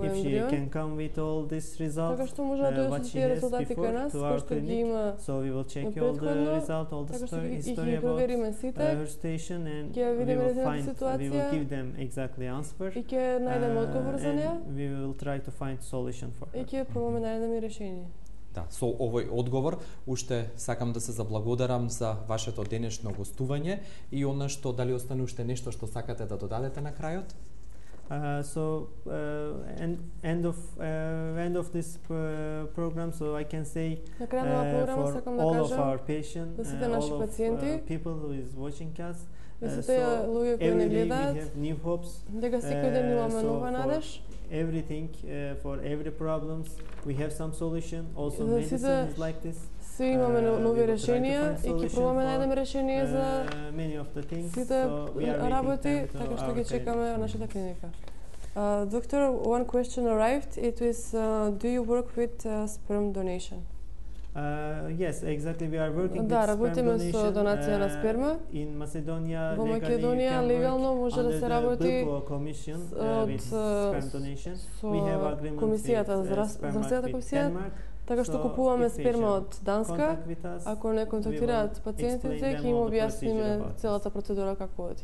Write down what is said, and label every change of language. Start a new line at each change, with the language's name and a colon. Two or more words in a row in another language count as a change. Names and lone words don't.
English: If she can come with all these results, what she has before to our clinic, so we will check all the results, all the history about her station, and we will give them exactly answer, and we will try to find solution for her.
Macedonian: Да, со овој одговор уште сакам да се заблагодарам за вашето денешно гостување и она што дали остане уште нешто што сакате да додадете на крајот?
English: End of this program, so I can say for all of our patients, all of people who is watching us, so every day we have new hopes. Everything, for every problems, we have some solution. Also, medicine is like this.
Macedonian: Сви имаме нови решенија и ќе пробаме да најдеме решение за сите работи, така што ги чекаме во нашата клиника.
English: Doctor, one question arrived. It is, do you work with sperm donation? Yes, exactly. We are working with
Macedonian: работиме со донација на сперма.
English: In Macedonia,
Macedonian: во Македонија легално може да се работи од комисијата за здравствената комисија, така што купуваме сперма од Данска. Ако не контактираат пациентите, ќе им објасниме целата процедура како оди.